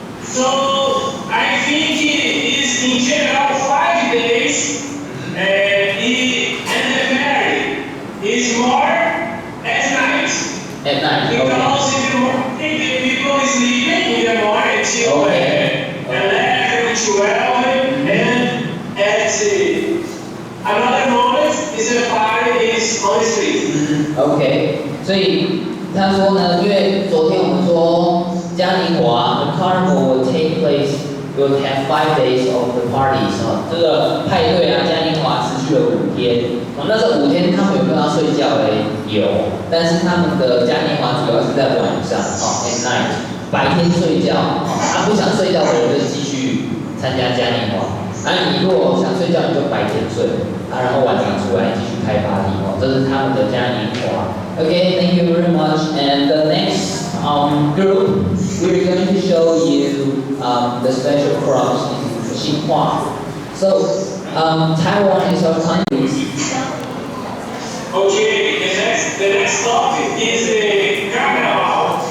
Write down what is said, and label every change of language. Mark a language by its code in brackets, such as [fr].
[en] So I think it is in general 5 days, and the marriage is more at night. At night, Because if the people is sleeping in the morning till 11, 12, and at another moment is the party is on the street. [zh] OK， 所以他说呢，因为昨天我们说嘉年华 [en] the carnival will take place, will have 5 days of the parties [zh] 这个派对啊，嘉年华持续了5天。那这5天他们有没有要睡觉嘞？有，但是他们的嘉年华主要是在晚上 [en] at night， [zh] 白天睡觉不想睡觉的人就继续参加嘉年华。你如果想睡觉，你就白天睡然后晚上出来继续开 party 这是他们的嘉年华。 [en] Okay, thank you very much. And the next group, we're going to show you the special crops in Xinhua. So, Taiwan is our country. Okay, the next topic is the Carnival.